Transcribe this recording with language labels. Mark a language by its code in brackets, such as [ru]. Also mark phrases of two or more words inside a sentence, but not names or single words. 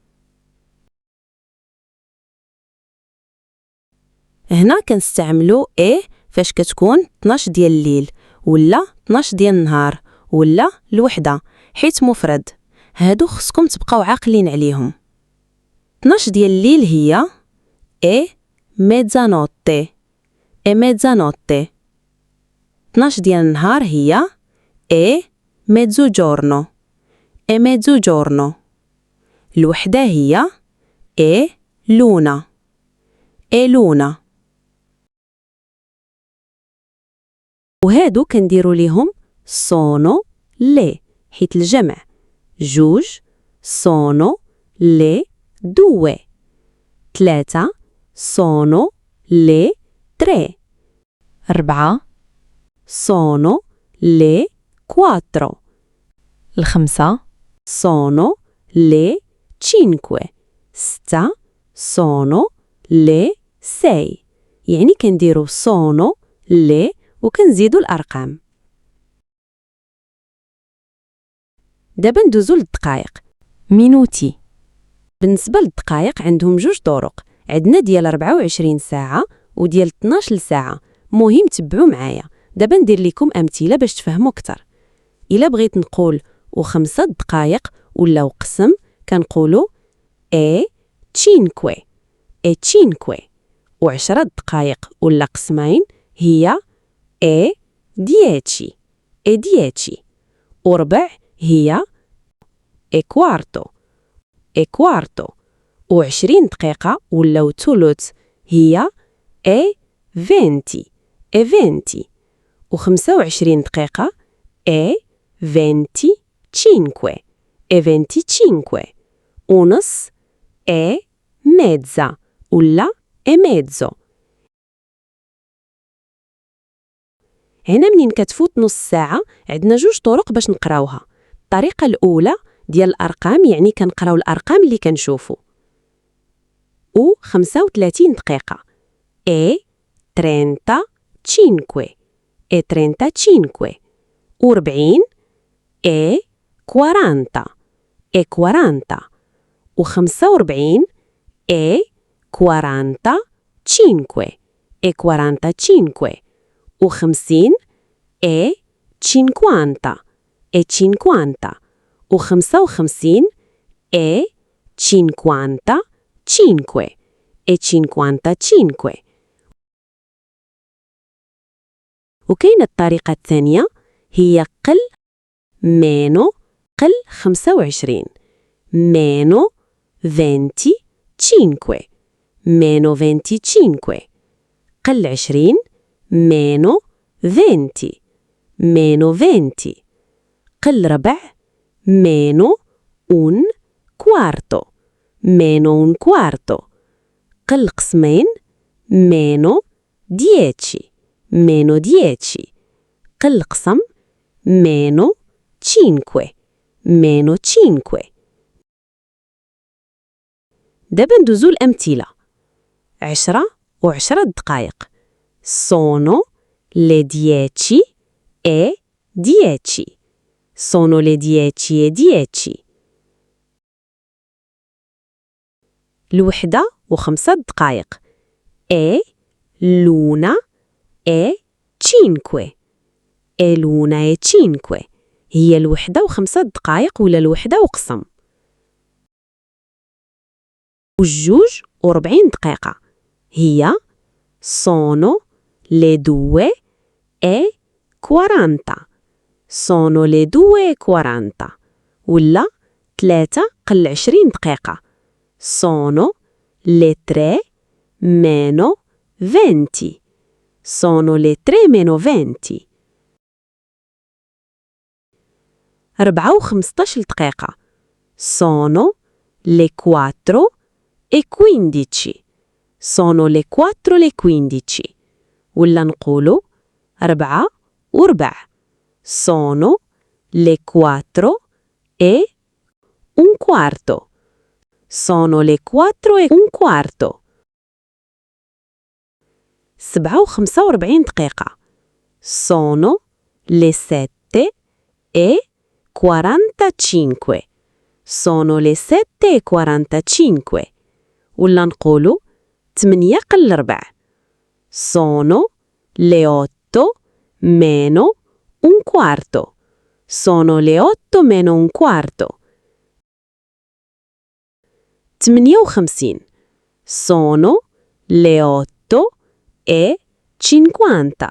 [ar] هنا كنستعملو إيه فاش كتكون 12 ديال الليل ولا 12 ديال النهار ولا الوحدة حيت مفرد. هادو خصكم تبقاو عاقلين عليهم. 12 ديال الليل هي [it] e mezzanotte، e mezzanotte. [ar] 12 ديال النهار هي [it] e mezzogiorno، e mezzogiorno. [ar] الوحدة هي [it] e luna، e luna. [ar] وهادو كنديرو ليهم [it] sono le [ar] حيت الجمع، جوج [it] sono le due، 3 sono le 3، 4 sono le 4، 5 sono le 5، 6 sono le 6. [ar] يعني كنديرو [it] sono le [ar] وكنزيدو الأرقام. دابا ندوزو للدقائق. مينوتي. بالنسبة للدقائق عندهم جوج طرق، عندنا ديال 24 ساعة وديال 12 ساعة. مهم تبعوا معايا. دابا ندير لكم أمثلة باش تفهموا أكثر. إلا بغيت نقول و5 دقائق ولا وقسم كنقولوا [it] e 5، e 5. [ar] و10 دقائق ولا قسمين هي [it] e 10، e 10. [ar] وربع هي [it] e quarto، e quarto. [ar] و20 دقيقة ولا ثلث هي [it] e 20، e 20. و25 دقيقة e 25، e 25. ونص e mezza ولا e mezzo. [ar] هنا منين كتفوت نص ساعة عندنا جوج طرق باش نقراوها. الطريقة الأولى ديال الأرقام، يعني كنقراو الأرقام اللي كنشوفو. و 35 دقيقة [it] e 35، e 35. و 40 e 40، e 40. و 45 e 45، e 45. و 50 e 50، e 50. و 55 e 55، e 55. [ar] وكاينة الطريقة الثانية هي قل meno، قل 25، [it] meno 25، meno 25. قل 20 meno 20، meno 20. [ar] قل ربع [it] meno un quarto، meno un quarto. [ar] قل قسمين meno 10، meno 10. قل قسم meno 5، meno 5. دابا ندوزو الأمثلة. 10 و10 دقائق [it] sono le 10 e 10، sono le 10 e 10. [ar] الوحدة و5 دقائق [it] e l'una e 5، e l'una e 5. [ar] هي الوحدة و5 دقائق ولا الوحدة وقسم. والجوج و40 دقيقة هي [it] sono le 2 e 40، sono le 2 e 40. [ar] ولا 3 قل 20 دقيقة. [it] sono le 3 meno 20. sono le 3 meno 20. [ar] 4 و15 دقيقة. [it] sono le 4 e 15. sono le 4 e 15. [ar] ولا نقولوا 4 و4. [it] sono le 4 e un quarto. sono le 4 e un quarto. [ar] 7 و45 دقيقة. [it] sono le 7 e 45. sono le 7 e 45. [ar] ولا نقولوا 8 قل 4. [it] sono le 8 meno un quarto. sono le 8 meno un quarto. 58. sono le 8 e 50.